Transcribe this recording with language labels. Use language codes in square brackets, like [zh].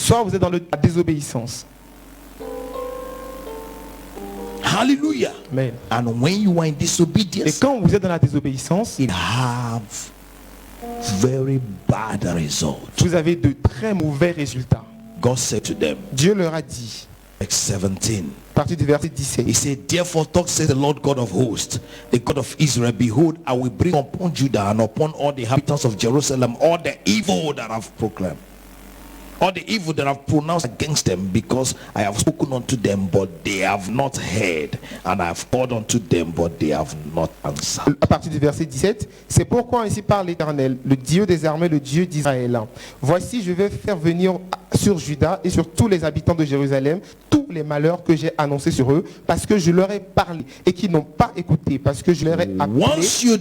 [fr] soit vous êtes dans la désobéissance. Hallelujah. Amen. [en] And when you are in [fr] Et [en] disobedience, [fr] quand vous êtes dans la désobéissance, [en] it have very bad results. [fr] vous avez de très mauvais résultats. [en] God said to them, [fr] Dieu leur a dit, [en] verse 17, [fr] à partir du verset 17, [en] he said, therefore thus says the Lord God of hosts, the God of Israel, behold, I will bring upon Judah and upon all the inhabitants of Jerusalem all the evil that I've proclaimed, all the evil that I've pronounced against them, because I have spoken unto them, but they have not heard, and I have called unto them, but they have not answered. [fr] à partir du verset 17, c'est pourquoi ainsi parle l'Éternel, le Dieu des armées, le Dieu d'Israël. Voici, je vais faire venir sur Juda et sur tous les habitants de Jérusalem tous les malheurs que j'ai annoncés sur eux, parce que je leur ai parlé et qu'ils n'ont pas écouté, parce que je leur ai appelé [en] Once you